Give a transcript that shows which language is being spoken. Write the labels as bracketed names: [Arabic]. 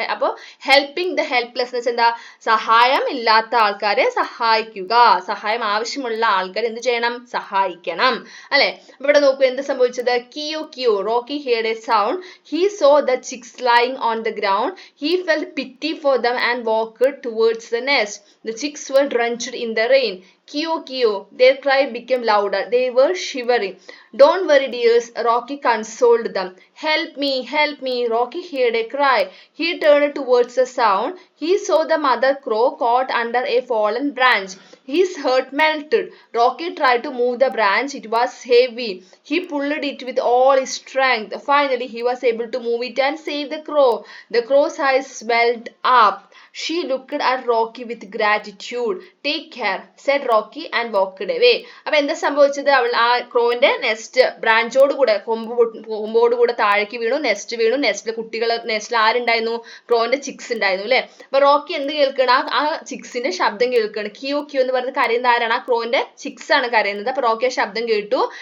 [Malayalam] അപ്പൊ [English] helping the helpless [Malayalam] എന്ന് വെച്ചാൽ എന്താ? സഹായം ഇല്ലാത്ത ആൾക്കാരെ സഹായിക്കുക. സഹായം ആവശ്യമുള്ള ആൾക്കാർ എന്ത് ചെയ്യണം? സഹായിക്കണം അല്ലെ. അപ്പൊ ഇവിടെ നോക്കൂ എന്ത് സംഭവിച്ചത്? [English] Kio kio Rocky heard a sound. He saw the chicks lying on the ground. He felt pity for them and walked towards the nest. The chicks were drenched in the rain. Kio, kio. Their cry became louder. They were shivering. Don't worry, dears, Rocky consoled them. Help me, Rocky heard a cry. He turned towards the sound. He saw the mother crow caught under a fallen branch. His heart melted. Rocky tried to move the branch. It was heavy. He pulled it with all his strength. Finally, he was able to move it and save the crow. The crow's eyes swelled up. She looked at Rocky with gratitude. Take care, said Rocky and walked away. [Malayalam] അപ്പൊ എന്താ സംഭവിച്ചത്? അവൾ ആ ക്രോന്റെ nest ബ്രാഞ്ചോട് കൂടെ, കൊമ്പോട് കൂടെ താഴേക്ക് വീണു. Nest വീണു. നെസ്റ്റിൽ ആരുണ്ടായിരുന്നു? ക്രോന്റെ ചിക്സ് ഉണ്ടായിരുന്നു അല്ലെ. അപ്പൊ റോക്കി എന്ത് കേൾക്കണം? ആ ചിക്സിന്റെ ശബ്ദം കേൾക്കണം. കിയോ കിയോ എന്ന് പറഞ്ഞ് കരയുന്ന ആരാണ്? ആ ക്രോന്റെ ചിക്സ് ആണ് കരയുന്നത്. അപ്പൊ റോക്കി ആ ശബ്ദം കേട്ടു.